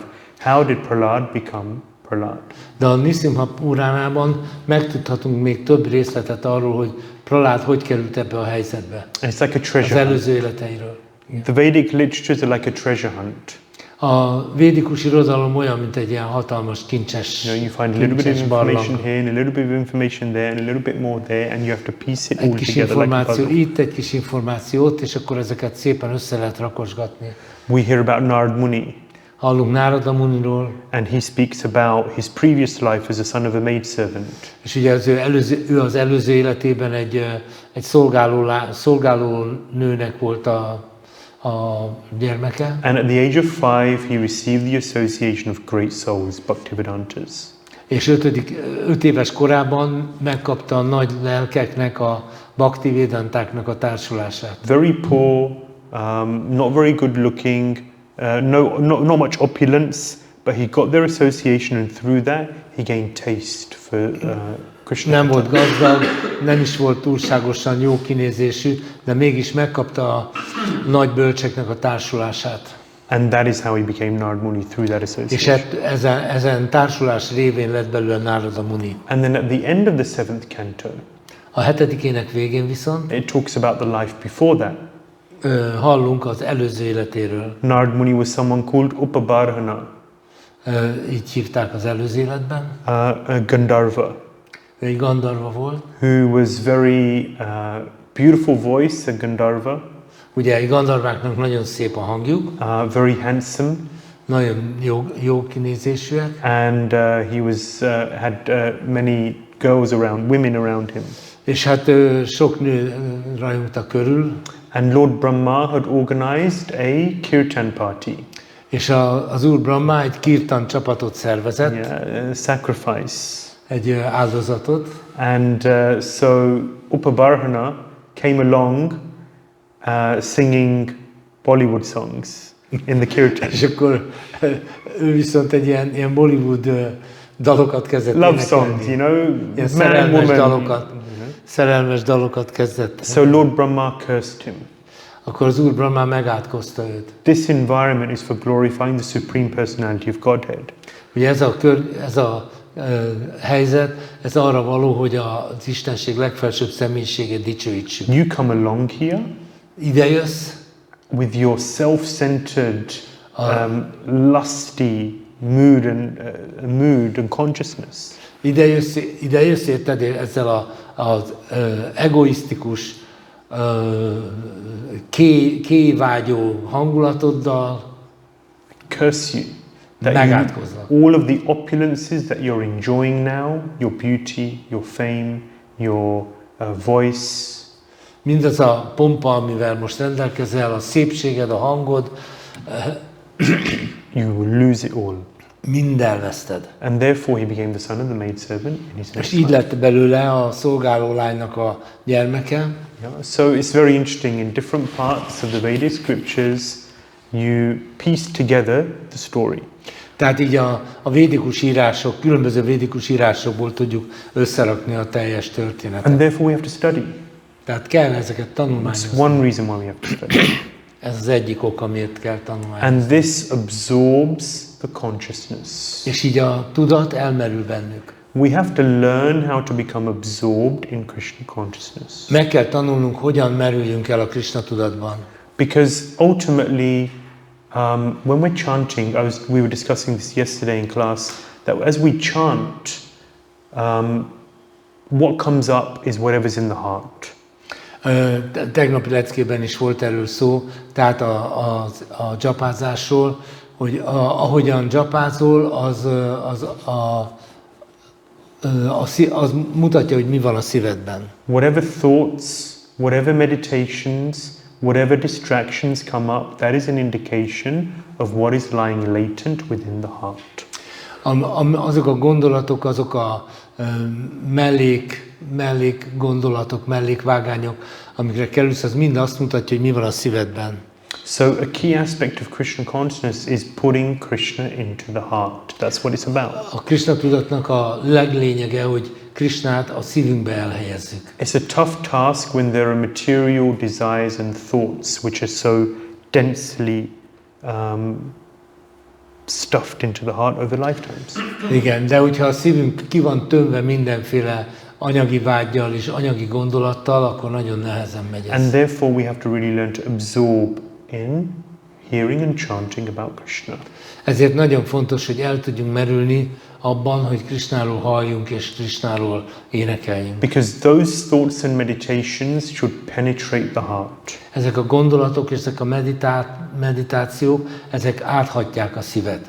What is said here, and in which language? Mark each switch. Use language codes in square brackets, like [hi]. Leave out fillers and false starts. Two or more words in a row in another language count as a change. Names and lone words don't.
[en] How did Prahlad become Prahlad? [hu] De a Nisimha Puránában megtudhatunk még több részletet arról, hogy Prahlad hogy került ebbe a helyzetbe. [en] And it's like a [hu] Az [en] treasure hunt. [hu] előző életeiről. [en] The Vedic literatures are like a treasure hunt. [hu] A védikus irodalom olyan, mint egy ilyen hatalmas kincses [en] You know, you find a little bit of information [hu] barlang. [en] here, and a little bit of information there, and a little bit more there, and you have to piece it [hu] Egy [en] all [hu] kis [en] together like a [hu] információ [en] puzzle. [hu] itt, egy kis információ ott, és akkor ezeket szépen össze lehet rakosgatni. [en] We hear about Narad Muni, [hu] Hallunk Nárada Muniról, [en] and he speaks about his previous life as a son of a maidservant. [hu] és ugye ő az előző életében egy szolgáló nőnek volt a gyermeke. [en] And at the age of 5, he received the association of great souls, Bhaktivedantas. [hu] És 5 éves korában megkapta a nagy lelkeknek, a Bhaktivedantáknak a társulását. [en] Very poor, not very good looking, not much opulence, but he got their association, and through that he gained taste for [hu] nem volt gazdag, nem is volt túlságosan jó kinézésű, de mégis megkapta a nagy bölcseknek a társulását. [en] And that is how he became Narad Muni, through that [hu] És [en] association. [hu] ezen társulás révén lett belőle Nárada Muni. [en] And then at the end of the 7th canto, [hu] A 7. ének végén viszont [en] it talks about the life before that. [hu] hallunk az előző életéről. [en] Narad Muni was someone called Upabarhana, [hu] Így hívták az előző életben. [en] a Gandharva, [hu] Ő egy Gandharva volt. [en] who was very beautiful voice, [hu] a Gandharva, Ugye egy Gandharváknak nagyon szép a hangjuk, [en] very handsome, [hu] nagyon jó kinézésűek, [en] and he was had many girls around, women around him. [hu] és hát sok nő rajongta körül, [en] And Lord Brahma had organized a kirtan party, [hu] és az Úr Brahma egy kirtan csapatot szervezett, [en] a sacrifice. [hu] egy áldozatot, [en] And so Upabarhana came along singing Bollywood songs in the kirtan. [hu] és akkor ő viszont egy ilyen Bollywood dalokat kezdett [en] Love songs, you know, [hu] ilyen [en] man, woman. [hu] szerelmes dalokat kezdett. [en] So Lord Brahma cursed him. [hu] Akkor az Úr Brahma megátkozta őt. [en] This environment is for glorifying the Supreme Personality of Godhead. [hu] Ugye ez a helyzet, ez arra való, hogy az Istenség legfelsőbb személyiségét dicsőítsük. [en] You come along here [hu] Ide jössz, [en] with your self-centered, lusty mood and consciousness. [hu] ide jössz érted, ezzel az egoisztikus, kévágyó hangulatoddal, [en] Curse you. That [hu] megátkoznak. [en] all of the opulences that you're enjoying now, your beauty, your fame, your voice, [hu] Mindaz a pompa, amivel most rendelkezel, a szépséged, a hangod, [en] you will lose it all. [hu] mind elveszted. [en] And therefore he became the son of the maidservant in his [hu] És [en] next [hu] így [en] life. [hu] lett belőle a szolgáló lánynak a gyermeke. [en] Yeah, so it's very interesting, in different parts of the Vedic scriptures, you piece together the story. [hu] Tehát így a védikus írások, különböző védikus írásokból tudjuk összerakni a teljes történetet. [en] And therefore we have to study. [hu] Tehát kell ezeket [en] That's [hu] tanulmányozni. [en] one reason why we have to study. [hu] Ez az egyik ok, amiért kell tanulmányozni. [en] And this absorbs the consciousness. [hu] És így a tudat elmerül bennük. [en] We have to learn how to become absorbed in Krishna consciousness. [hu] Meg kell tanulnunk, hogyan merüljünk el a Krishna tudatban. [en] Because ultimately, when we're chanting, we were discussing this yesterday in class, that as we chant, what comes up is whatever's in the heart. [hu] Tegnapi leckében is volt erről szó, tehát a dzsapázásról, hogy ahogyan dzsapázol, az mutatja, hogy mi van a szívedben. [en] Whatever thoughts, whatever meditations, whatever distractions come up, that is an indication of what is lying latent within the heart. [hu] Azok a gondolatok, azok a mellék gondolatok, mellékvágányok, amikre kerülsz, az mind azt mutatja, hogy mi van a szívedben. [en] So a key aspect of Krishna consciousness is putting Krishna into the heart. That's what it's about. [hu] A Krishna tudatnak a leglényege, hogy Krishnát a szívünkbe elhelyezzük. [en] It's a tough task when there are material desires and thoughts which are so densely stuffed into the heart over lifetimes. [hu] Igen, de hogyha a szívünk ki van tömve mindenféle anyagi vággyal és anyagi gondolattal, akkor nagyon nehezen megy ez. [en] And therefore we have to really learn to absorb in hearing and chanting about Krishna. [hu] Ezért nagyon fontos, hogy el tudjunk merülni abban, hogy Krishnáról halljunk és Krishnáról énekeljünk. [en] Because those thoughts and meditations should penetrate the heart. [hu] Ezek a gondolatok és ezek a meditációk, ezek áthatják a szívet.